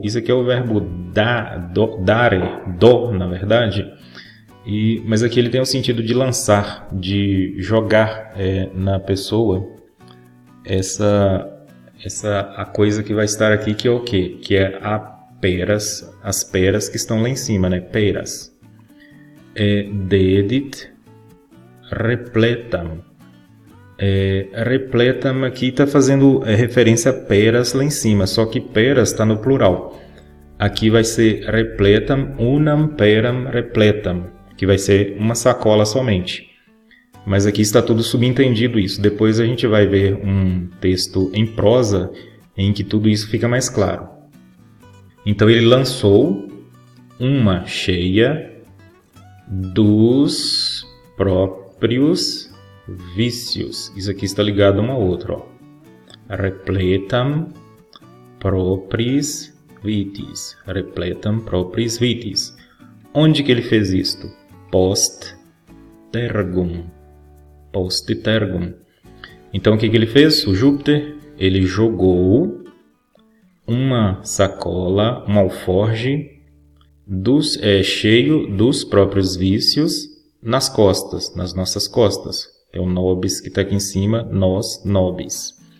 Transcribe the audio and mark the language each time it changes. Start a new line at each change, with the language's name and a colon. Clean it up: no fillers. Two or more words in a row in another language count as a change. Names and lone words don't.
Portuguese: Isso aqui é o verbo dare, na verdade. Mas aqui ele tem o sentido de lançar, de jogar na pessoa a coisa que vai estar aqui, que é o quê? Que é as peras que estão lá em cima, né? Peras.
Latin: Dedit repletam.
Portuguese: Repletam aqui está fazendo referência a peras lá em cima, só que peras está no plural. Aqui vai ser repletam,
Latin: unam peram repletam,
Portuguese: que vai ser uma sacola somente. Mas aqui está tudo subentendido isso. Depois a gente vai ver um texto em prosa em que tudo isso fica mais claro. Então ele lançou uma cheia dos próprios vícios. Isso aqui está ligado a uma outra. Ó.
Latin: Repletam propris vitis. Repletam propris vitis.
Portuguese: Onde que ele fez isto?
Latin: Post tergum. Post tergum.
Portuguese: Então o que ele fez? O Júpiter, ele jogou uma sacola, um alforge cheio dos próprios vícios nas costas, nas nossas costas. É o nobis que está aqui em cima, nós, nobis.